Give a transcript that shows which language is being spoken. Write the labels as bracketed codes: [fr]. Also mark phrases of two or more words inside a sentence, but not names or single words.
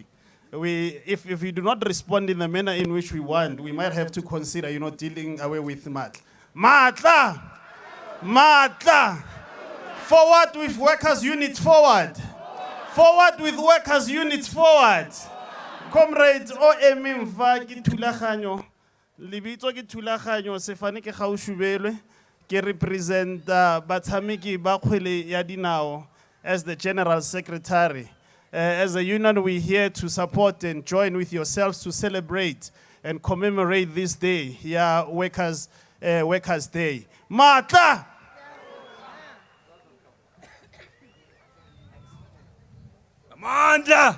[en] If we do not respond in the manner in which we want, we might have to consider, dealing away with matla. [tn] Matla, matla. [en] Forward with workers' units, forward. Forward with workers' units, forward. Comrades, [tn] OMMVA ki thulaganyo. Libitso ki thulaganyo sefane ke gaushubelwe ke represent batshameki ba kgwele ya dinao [en] as the General Secretary. As a union, we're here to support and join with yourselves to celebrate and commemorate this day, Workers' Day. [tn] Matla! [zu] Amandla!